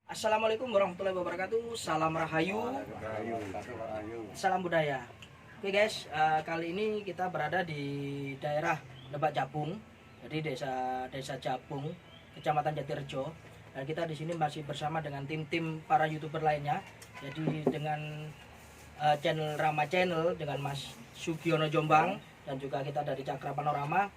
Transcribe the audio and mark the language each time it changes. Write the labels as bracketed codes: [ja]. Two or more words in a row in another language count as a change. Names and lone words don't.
[ar] السلام عليكم ورحمة الله وبركاته. [id] Salam Rahayu, salam budaya. Oke guys, kali ini kita berada di daerah Lebak Japung, jadi desa Japung, Kecamatan Jatirejo. Dan kita di sini masih bersama dengan tim-tim para YouTuber lainnya. Jadi dengan channel Rama Channel dengan Mas Sugiono Jombang dan juga kita dari Cakra Panorama.